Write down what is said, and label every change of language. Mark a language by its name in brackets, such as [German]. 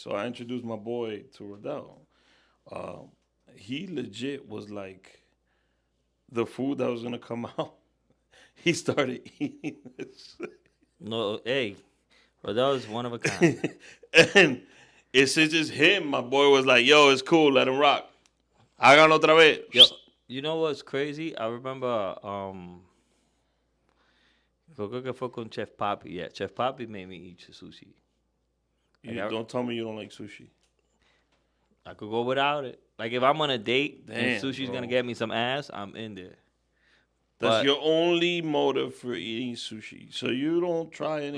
[English] So I introduced my boy to Rodell. He legit was like the food that was gonna come out. He started eating this. No, hey, Rodell is one of a kind. And it's just him. My boy was like, "Yo, it's cool. Let him rock. [Spanish] Háganlo otra vez." [English] Yo, you know what's crazy? I remember, [Spanish] creo que fue con Chef Papi. [English] Yeah, Chef Papi made me eat sushi. You don't tell me you don't like sushi. I could go without it. Like if I'm on a date and Damn, sushi's bro. gonna get me some ass, I'm in there. That's But- your only motive for eating sushi. So you don't try anything.